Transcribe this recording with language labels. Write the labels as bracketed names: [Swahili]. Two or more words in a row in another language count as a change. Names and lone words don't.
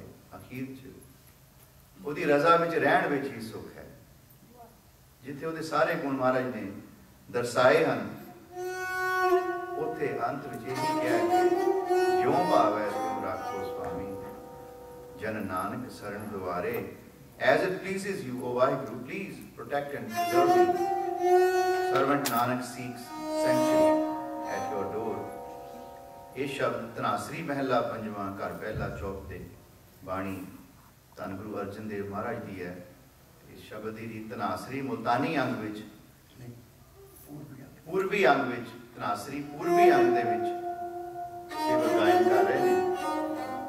[Punjabi] ਅਖੀਰ 'ਚ ਉਹਦੀ ਰਜ਼ਾ ਵਿੱਚ ਰਹਿਣ ਵਿੱਚ ਹੀ ਸੁਖ ਹੈ। ਜਿੱਥੇ ਉਹਦੇ ਸਾਰੇ ਗੁਣ ਮਹਾਰਾਜ ਨੇ ਦਰਸਾਏ ਹਨ, ਉੱਥੇ ਅੰਤ ਵਿੱਚ ਇਹ ਕਿਹਾ ਕਿ ਜਿਉਂ ਭਾਵੈ ਤਿਉਂ ਰਾਖੋ ਸੁਆਮੀ, ਜਨ ਨਾਨਕ ਸਰਣ ਦੁਆਰੇ. [English] As it pleases you, O Vaheguru, please protect and preserve me. Servant Nanak seeks sanctuary at your door. [Punjabi] ਇਹ ਸ਼ਬਦ ਧਨਾਸਰੀ ਮਹਿਲਾ ਪੰਜਵਾਂ ਘਰ ਪਹਿਲਾ ਚੌਪ ਦੇ ਬਾਣੀ ਧੰਨ ਗੁਰੂ ਅਰਜਨ ਦੇਵ ਮਹਾਰਾਜ ਦੀ ਹੈ। ਇਸ ਸ਼ਬਦ ਦੀ ਰੀਤ ਧਨਾਸਰੀ ਮੁਲਤਾਨੀ ਅੰਗ ਵਿੱਚ, ਪੂਰਬੀ ਅੰਗ ਵਿੱਚ, ਧਨਾਸਰੀ ਪੂਰਬੀ ਅੰਗ ਦੇ ਵਿੱਚ ਸੇਵਾ ਗਾਇਨ ਕਰ ਰਹੇ ਨੇ।